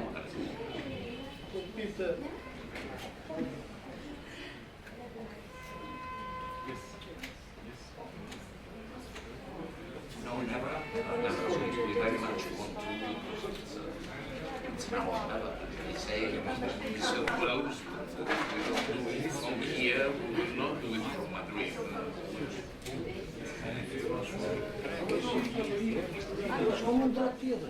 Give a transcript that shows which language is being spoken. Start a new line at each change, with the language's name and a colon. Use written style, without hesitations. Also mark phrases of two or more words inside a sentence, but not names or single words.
English: No, never. We very much want to. It's now or never. They say it's so close, but we don't do it from here. We will not do it from Madrid. Como um trato tjetër.